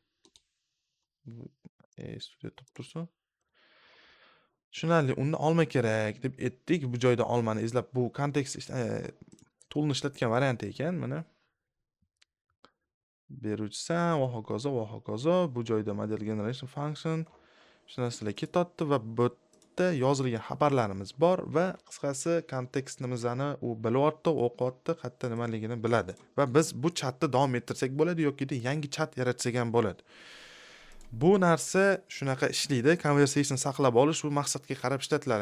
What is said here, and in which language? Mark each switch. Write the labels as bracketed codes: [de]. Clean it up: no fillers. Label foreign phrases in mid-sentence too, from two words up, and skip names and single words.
[uz] Studio tursin. Tushunarli, unda olma kerak deb aytdik. Bu joyda olmani izlab, bu kontekst toolni ishlatgan variant ekan, mana. Beruvchisan va hokazo. Bu joyda [en] model generation function [uz] shu narsalar ketyapti va bu yerda yozilgan xabarlarimiz bor va qisqasi kontekstimizni u bilyapti, o'qiyapti, qayerda nimaligini biladi. Va biz bu chatni davom ettirsak bo'ladi yoki yangi chat yaratsak ham bo'ladi. Bu narsa shunaqa ishlaydi. Conversation saqlab olish bu maqsadga qarab ishlatiladi.